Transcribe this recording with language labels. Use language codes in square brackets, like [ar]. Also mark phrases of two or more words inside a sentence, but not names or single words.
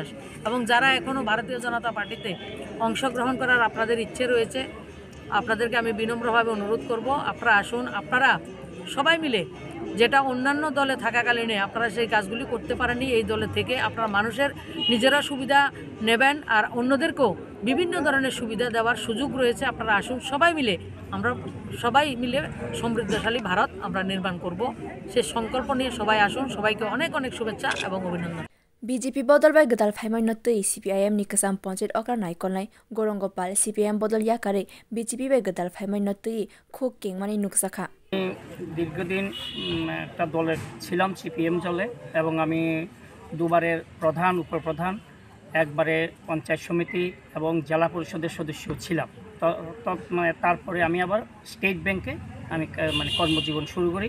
[bn] এবং যারা এখনও ভারতীয় জনতা পার্টিতে অংশগ্রহণ করার আপনাদের ইচ্ছে রয়েছে, আপনাদেরকে আমি বিনম্রভাবে অনুরোধ করব, আপনারা আসুন, আপনারা সবাই মিলে যেটা অন্যান্য দলে থাকাকালীনে আপনারা সেই কাজগুলি করতে পারেননি, এই দলে থেকে আপনারা মানুষের নিজেরা সুবিধা নেবেন আর অন্যদেরকেও বিভিন্ন ধরনের সুবিধা দেওয়ার সুযোগ রয়েছে। আপনারা আসুন, সবাই মিলে সমৃদ্ধশালী ভারত আমরা নির্মাণ করব, সে সংকল্প নিয়ে সবাই আসুন। সবাইকে অনেক অনেক শুভেচ্ছা এবং অভিনন্দন। [trp] बीजेपी बदलबाय गोदाल फाइमानतै सीपीआईएम नि गोसाम पन्चायत अक्रा नायकलनाय गौरंग पाल सीपीआईएम बदल याकारै बीजेपी बाय गोदाल फाइमानतै खुब केंगमानि नुकसाखा। [bn] দীর্ঘদিন একটা দলে ছিলাম, সিপিএম দলে, এবং আমি দুবারের প্রধান, উপপ্রধান, একবারে পঞ্চায়েত সমিতি এবং জেলা পরিষদের সদস্য ছিলাম। তারপরে আমি আবার স্টেট ব্যাংকে আমি কর্মজীবন শুরু করি।